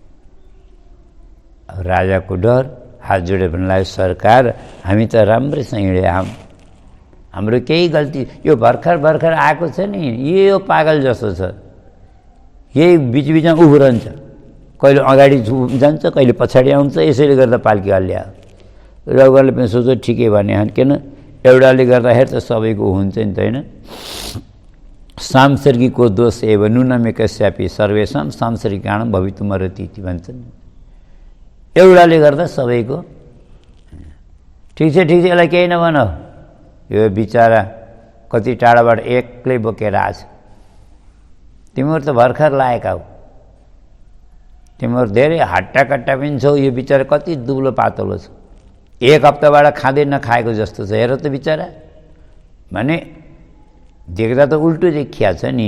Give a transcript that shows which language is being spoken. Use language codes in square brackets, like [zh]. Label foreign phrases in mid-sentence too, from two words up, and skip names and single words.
[ne] अब राजाको डर, हात जोडेर भन्नु लाग्यो सरकार हामी त राम्रैसँग हिँडे, हाम्रो केही गल्ती, यो भर्खर आएको छ नि, यो पागल जस्तो छ, यही बिचबिचमा उभो रहन्छ, कहिले अगाडि जान्छ कहिले पछाडि आउँछ, यसैले गर्दा पाल्की हल्ल्या। रघुवरले पनि सोच्यो ठिकै भने, किन एउटाले गर्दाखेरि त सबैको हुन्छ नि त, होइन? [sa] सांसर्गिको दोष एव नुनमे कस्यापि सर्वेषां सांसर्गिकाणं भवितुमर्हति भन्छन्। [ne] एउटाले गर्दा सबैको। ठिक छ यसलाई केही नभन, यो बिचरा कति टाढाबाट एक्लै बोकेर आछ, तिमीहरू त भर्खर लागेका हो, तिमीहरू धेरै हट्टा कट्टा पनि छौ, यो बिचरा कति दुब्लो पातलो छ, 1 हप्ताबाट खाँदै नखाएको जस्तो छ, हेर त बिचरा भने देख्दा त उल्टो देखिया छ नि।